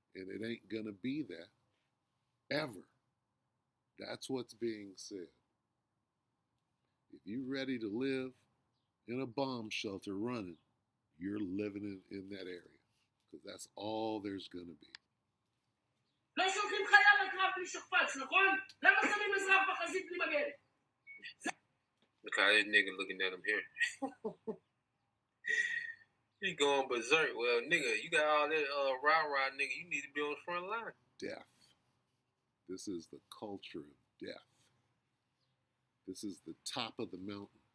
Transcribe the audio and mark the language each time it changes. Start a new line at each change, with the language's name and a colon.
English: And it ain't going to be that ever. That's what's being said. If you're ready to live in a bomb shelter running, you're living in that area. Because that's all there's going to be.
Hebrew: לא שולחים חייל לקרב בלי שכפ"ץ, נכון? למה שמים אזרח בחזית בלי מגן?
English: Look how this nigga looking at him here. He going berserk. Well, nigga, you got all that rah-rah, nigga. You need to be on the front line. Death. This is the culture of death. This is the top of the mountain.